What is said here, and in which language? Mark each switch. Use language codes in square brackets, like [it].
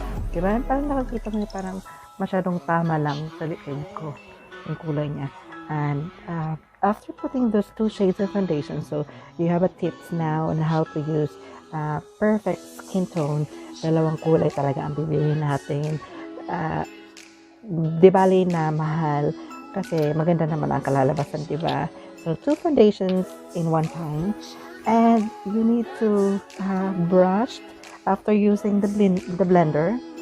[tl] Diba? Parang nakakita mo parang masyadong tama lang sa likod ko yung kulay niya. [en] And after putting those two shades of foundation, so you have a tips now on how to use perfect skin tone. [tl] Dalawang kulay talaga ang bibilihin natin. Di bali na mahal kasi maganda naman ang kalalabasan, diba? [en] So, two foundations in one time. And you need to brush after using the blender.